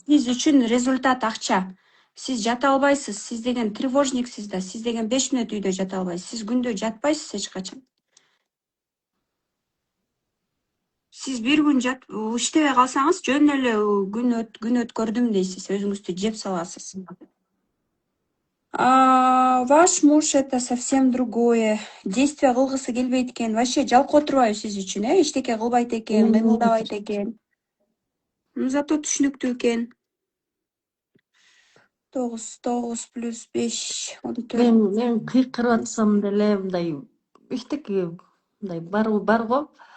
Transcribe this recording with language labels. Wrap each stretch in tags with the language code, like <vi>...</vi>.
<ky>Сиз үчүн результат акча. Сиз жата албайсыз. Сиз деген тревожниксиз да. Сиз деген 5 мүнөт үйдө жата албайсыз. Сиз күндө жатпайсыз эч качан. Сиз бир күн иштебей калсаңыз, жөн эле күн өткөрдүм дейсиз, өзүңүздү жеп саласыз.</ky> <ru>Ваш муж это совсем другое.</ru> <ky>Действие кылгысы келбейт экен. Вообще жалкоо турбайбы сиз үчүн, эчтеке кылбайт экен, кыймылдабайт экен. Зато түшүнүктүү экен. 9 плюс 5, 14. Мен кыйкырып атсам деле мындай эчтеке мындай бар го.</ky>